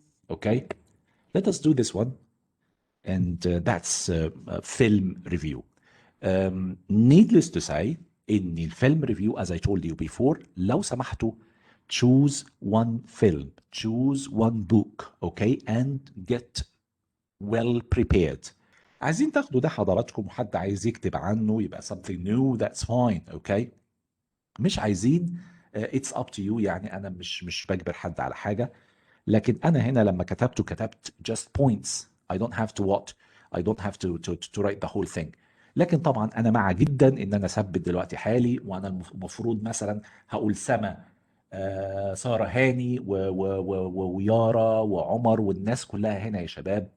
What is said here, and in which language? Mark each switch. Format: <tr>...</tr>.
<en>Okay. Let us do this one, and that's film review. Needless to say, in the film review, as I told you before,</en> <ar>لو سمحتوا,</ar> <en>choose one film, choose one book, okay, and get well prepared.</en> <ar>عايزين تاخدوا ده حضراتكم, وحد عايز يكتب عنه يبقى</ar> <en>something new, that's fine, okay.</en> <ar>مش عايزين,</ar> <en>it's up to you.</en> <ar>يعني انا مش بجبر حد على حاجه, لكن انا هنا لما كتبت</ar> <en>just points. I don't have to what? I don't have to write the whole thing.</en> <ar>لكن طبعا انا مع جدا ان انا اثبت دلوقتي حالي, وانا المفروض مثلا هقول سما, ساره هاني ويارا وعمر والناس كلها هنا يا شباب.</ar>